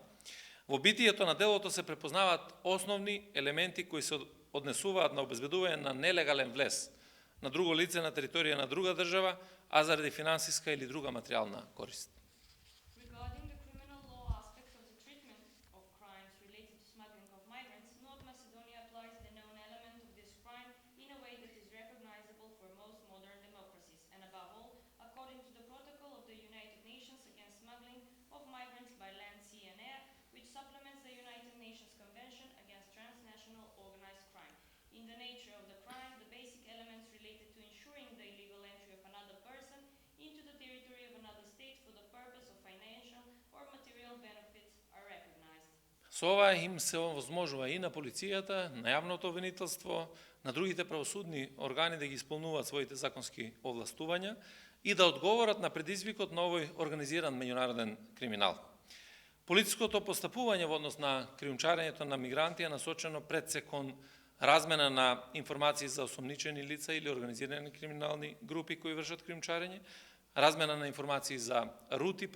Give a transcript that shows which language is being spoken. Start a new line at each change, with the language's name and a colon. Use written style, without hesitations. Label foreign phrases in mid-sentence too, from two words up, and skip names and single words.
Macedonian: Во битието на делото се препознаваат основни елементи кои се однесуваат на обезбедување на нелегален влез на друго лице на територија на друга држава, а заради финансиска или друга материјална корист.
English: Regarding the criminal law aspects of the treatment of crimes related to smuggling of migrants, North Macedonia applies the known element of this crime in a way that is recognizable for most modern democracies, and above all, according to the protocol of the United Nations against smuggling of migrants by land, sea and air, which supplements the United Nations Convention against transnational organized crime. In the nature of the crime, the basic elements related to ensuring the illegal entry of another person into the territory of another state for the purpose of financial or material benefits are recognized.
Macedonian: Со ова им се овозможува и на полицијата, на јавното обвинителство, на другите правосудни органи да ги исполнуваат своите законски овластувања и да одговорат на предизвикот на овој организиран меѓународен криминал. Политичкото постапување во однос на кријумчарењето на мигранти е насочено пред се кон размена на информации за осомничени лица или организирани криминални групи кои вршат кријумчарење, размена на информации за рути,